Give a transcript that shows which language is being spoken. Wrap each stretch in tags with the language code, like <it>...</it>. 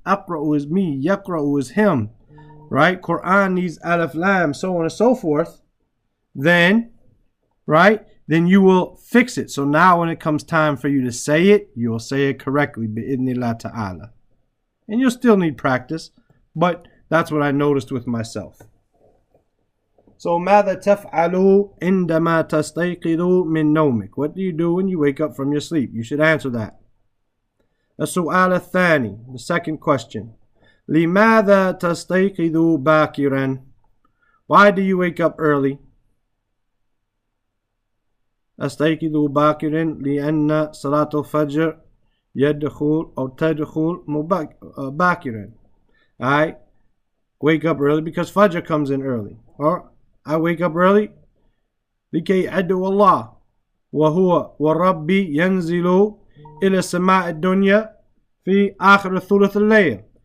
<en>Aqra'u is me, yaqra'u is him, right? Quran needs alif lam, so on and so forth. Then, right, then you will fix it. So now when it comes time for you to say it, you'll say it correctly, bi'idhnillah ta'ala. And you'll still need practice, but that's what I noticed with myself.</en> <ar>So, ماذا تفعل عندما تستيقظ من نومك?</ar> <en>What do you do when you wake up from your sleep? You should answer that.</en> <ar>السؤال الثاني,</ar> <en>the second question.</en> <ar>لماذا تستيقظ باكرا?</ar> <en>Why do you wake up early?</en> <ar>أستيقظ باكرا لأن صلاة الفجر يدخل أو تدخل باكرا.</ar> <en>I wake up early because Fajr comes in early. Or I wake up early</en> <ar>لكي أدعو الله وهو وربي ينزل إلى السماء الدنيا في آخر ثلث الليل.</ar>